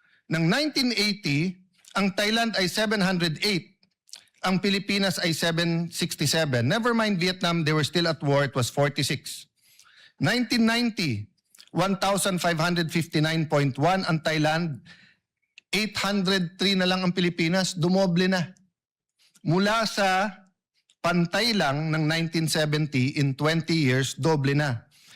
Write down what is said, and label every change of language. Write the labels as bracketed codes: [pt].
[tl] Ng 1980, ang Thailand ay 708, ang Pilipinas ay 767. [en] Never mind Vietnam, they were still at war, it was 46. [tl] 1990, 1,559.1 ang Thailand, 803 na lang ang Pilipinas, dumoble na. Mula sa pantay lang ng 1970, [en] in 20 years, [tl] doble na.